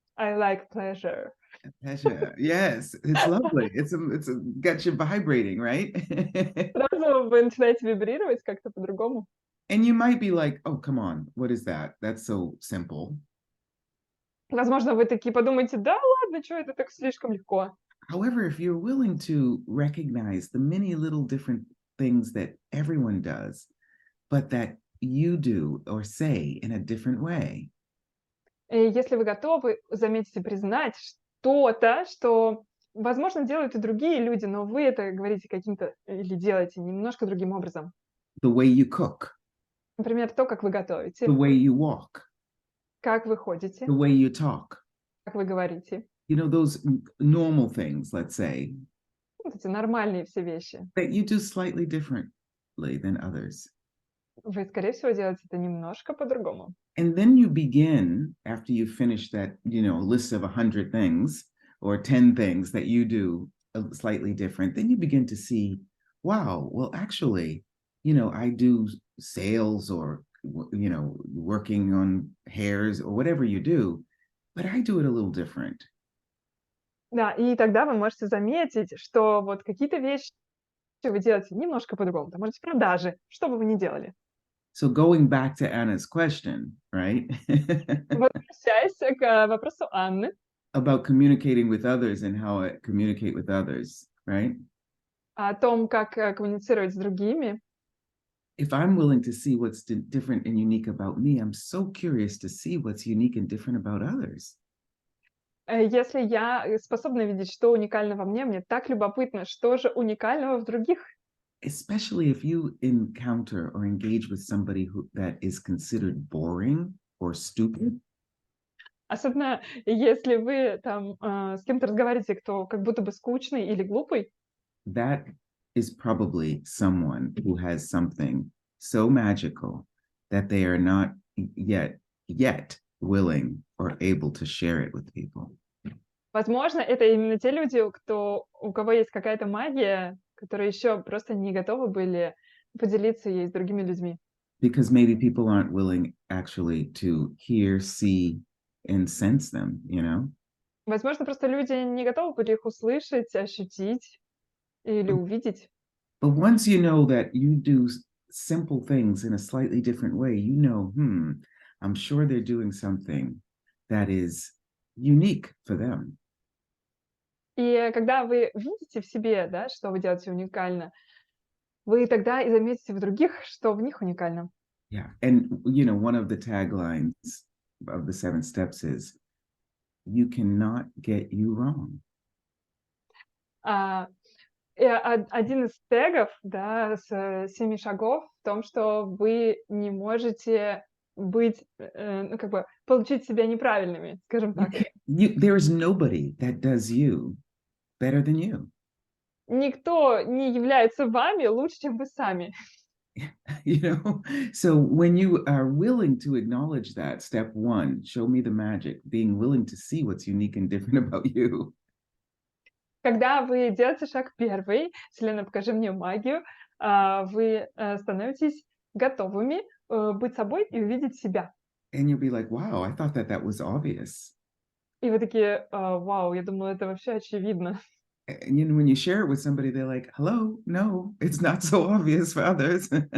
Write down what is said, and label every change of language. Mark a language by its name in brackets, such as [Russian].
[English] I like pleasure. Pleasure. Yes, it's lovely. It's got you vibrating, right? [Russian] Сразу вы начинаете вибрировать как-то по-другому. [English] And you might be like, oh, come on, what is that? That's so simple. [Russian] Возможно, вы такие подумаете, да ладно, что это так слишком легко. [English] However, if you're willing to recognize the many little different things that everyone does, but that you do or say in a different way. [Russian] И если вы готовы заметить и признать что-то, что, возможно, делают и другие люди, но вы это говорите каким-то или делаете немножко другим образом. [English] The way you cook. [Russian] Например, то, как вы готовите. [English] The way you walk. [Russian] Как вы ходите. [English] The way you talk. [Russian] Как вы говорите. [English] You know, those normal things, let's say. [Russian] Вот эти нормальные все вещи. [English] That you do slightly differently than others. [Russian] Вы, скорее всего, делаете это немножко по-другому. [English] And then you begin, after you finish that, you know, list of 100 things or 10 things that you do slightly different, then you begin to see, wow, well, actually, you know, I do sales or, you know, working on hairs or whatever you do, but I do it a little different. [Russian] Да, и тогда вы можете заметить, что вот какие-то вещи вы делаете немножко по-другому. Там, может, продажи, что бы вы ни делали. [English] So going back to Anna's question, right? [Russian] Возвращаясь к вопросу Анны. [English] About communicating with others and how I communicate with others, right? [Russian] О том, как коммуницировать с другими. [English] If I'm willing to see what's different and unique about me, I'm so curious to see what's unique and different about others. [Russian] Если я способна видеть, что уникально во мне, мне так любопытно, что же уникального в других. [English] Especially if you encounter or engage with somebody that is considered boring or stupid. [Russian] Особенно если вы там с кем-то разговариваете, кто как будто бы скучный или глупый. [English] That is probably someone who has something so magical that they are not yet willing or able to share it with people. [Russian] Возможно, это именно те люди, у кого есть какая-то магия, которые еще просто не готовы были поделиться ей с другими людьми. [English] Because maybe people aren't willing actually to hear, see, and sense them, you know? [Russian] Возможно, просто люди не готовы были их услышать, ощутить или увидеть. [English] But once you know that you do simple things in a slightly different way, you know, I'm sure they're doing something that is unique for them. [Russian] И когда вы видите в себе, да, что вы делаете уникально, вы тогда и заметите в других, что в них уникально. [English] Yeah, and you know, one of the taglines of the 7 steps is, you cannot get you wrong. [Russian] Один из тегов, да, с 7 шагов в том, что вы не можете быть, ну, как бы, получить себя неправильными, скажем так. [English] There is nobody that does you better than you. [Russian] Никто не является вами лучше, чем вы сами. [English] You know, so when you are willing to acknowledge that, step 1, show me the magic, being willing to see what's unique and different about you. [Russian] Когда вы делаете шаг первый, Вселенная, покажи мне магию, вы становитесь готовыми быть собой и увидеть себя. [English] And you'll be like, wow, I thought that was obvious. [Russian] И вы такие: "Вау, я думала, это вообще очевидно". [English] And when you share it with somebody, they're like, hello, no, it's not so obvious for others.